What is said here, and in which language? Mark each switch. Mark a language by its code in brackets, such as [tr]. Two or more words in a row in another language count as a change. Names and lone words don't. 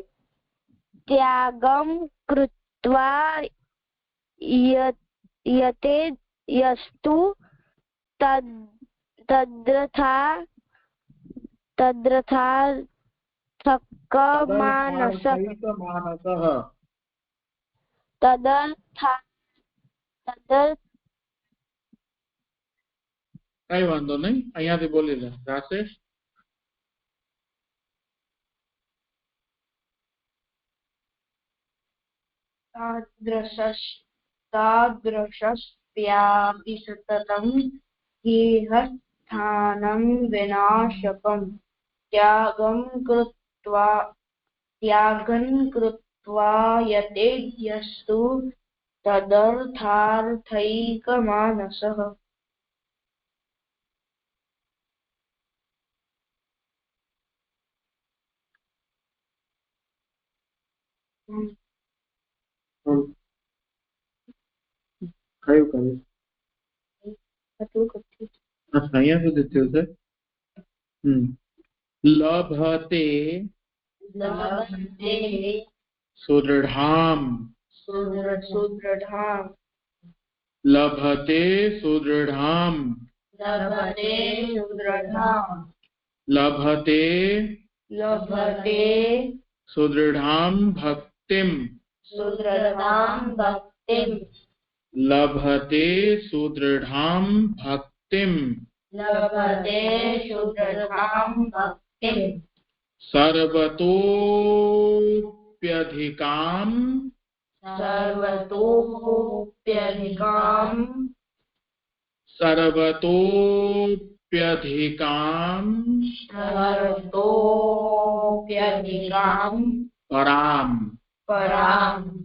[sa] त्यागं कृत्वा यते यस्तु तदर्थार्थकमानसः। [gu] કઈ વાંધો નહીં, અહીંયાથી બોલી લે રાશેષ. [sa] तादृशस्यापि सततं गेहस्थानं विनाशकम्। त्यागं कृत्वा यतेद्यस्तु तदर्थार्थैकमानसः। [gu] કયું કયું? અહીંયા સુધી થયું છે. [sa] લભતે સુદૃઢામ લભતે સુદૃઢામ લભતે સુદૃઢામ ભક્તિમ लभते सुदृढ़ां भक्तिं सर्वतोप्यधिकां पराम